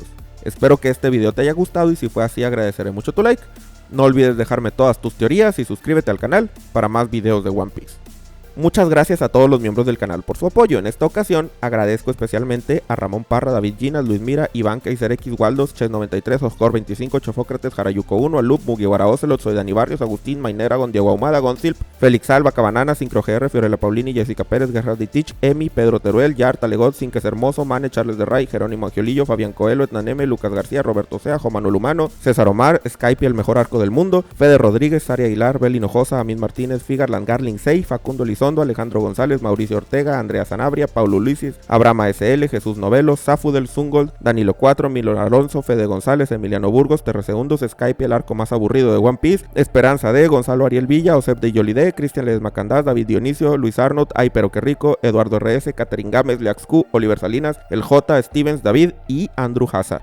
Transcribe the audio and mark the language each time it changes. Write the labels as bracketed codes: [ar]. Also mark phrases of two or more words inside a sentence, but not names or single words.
[es] Espero que este video te haya gustado y si fue así agradeceré mucho tu like. No olvides dejarme todas tus teorías y suscríbete al canal para más videos de One Piece. Muchas gracias a todos los miembros del canal por su apoyo. En esta ocasión agradezco especialmente a Ramón Parra, David Ginas, Luis Mira, Iván Kaiser X Waldos, Ches93, Oscor 25, Chofócrates, Jarayuco 1, Alup, Mugiwara Ocelot, Soy Dani Barrios, Agustín, Maineragon, Diego Ahumada, Gonzilp, Félix Alba, Cabanana, Sincro GR, Fiorella Paulini, Jessica Pérez, Guerra Ditich, Emi, Pedro Teruel, Yar, Talegot, Sinques Hermoso, Mane, Charles de Ray, Jerónimo Angiolillo, Fabián Coelho, Etnaneme, Lucas García, Roberto Sea, Juan Manuel Humano, César Omar, Skype, el mejor arco del mundo, Fede Rodríguez, Saria Aguilar, Bel Hinojosa, Amin Martínez, Figarland, Garling 6, Facundo Lizondo, Alejandro González, Mauricio Ortega, Andrea Sanabria, Paulo Luisis, Abraham ASL, Jesús Novelos, Zafudel Zungold, Danilo 4, Milo Alonso, Fede González, Emiliano Burgos, Terresegundos, Skype, el arco más aburrido de One Piece, Esperanza D, Gonzalo Ariel Villa, Osep de Yolide, Cristian Ledesma Candás, David Dionisio, Luis Arnold, Ay pero qué rico, Eduardo RS, Catherine Gámez, Leax Q, Oliver Salinas, El J, Stevens, David y Andrew Haza.